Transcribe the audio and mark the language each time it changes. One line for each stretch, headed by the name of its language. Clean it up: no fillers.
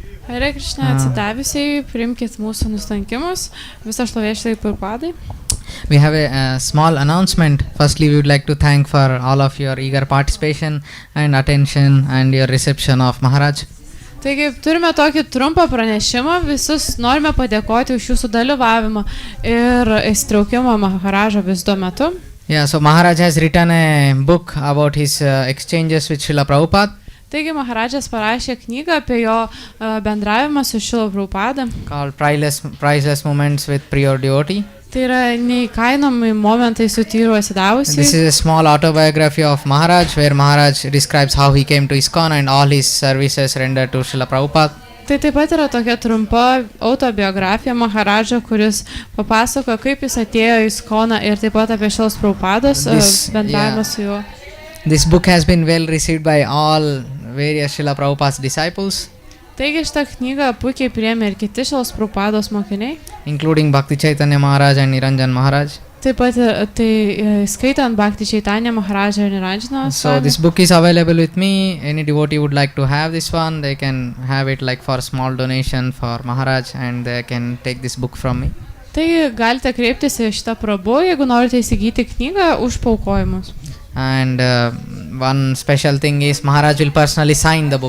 Lithuanian: Hare Krishna atsidavusiai, priimkit mūsų nustankimus, visą šlovė Šrilai Prabhupadai.
English: We have a small announcement. Firstly, we would like to thank for all of your eager participation and attention and your reception of Maharaj.
Lithuanian: Taigi turime tokį trumpą pranešimą, visus norime padėkoti už jūsų dalyvavimą ir įsitraukimą Maharažo vizito metu.
English: Yeah, so Maharaj has written a book about his exchanges with Srila Prabhupada.
Lithuanian: Taigi Maharajas parašė knygą apie jo bendravimą su Šrila Prabhupada.
English: Called Priceless Moments with Pure Devotee.
Lithuanian: Tai yra neįkainomi momentai su tyru atsidavusiai.
English: This is a small autobiography of Maharaj, where Maharaj describes how he came to ISKCON and all his services rendered to Srila Prabhupada.
Lithuanian: Tai taip pat yra tokia trumpa autobiografija Maharažo, kuris papasako, kaip jis atėjo į ISKCON ir taip pat apie Šrilos Prabhupados bendravimą su juo.
English: This book has been well received by all various Srila Prabhupada's disciples.
Lithuanian: Taigi šitą knygą puikiai priėmė ir kiti Šrilos Prabhupados mokiniai.
English: Including Bhakti Chaitanya Maharaj and Niranjan Maharaj.
Lithuanian: Taip pat skaitant Bhakti Chaitanya Maharaj ir Niranjana Swami.
English: So this book is available with me. Any devotee would like to have this one, they can have it like for small donation for Maharaj and they can take this book from me.
Lithuanian: Taigi galite kreiptis į šitą Prabhu, jeigu norite įsigyti knygą už paukojimus.
English: And one special thing is Maharaj will personally sign the book.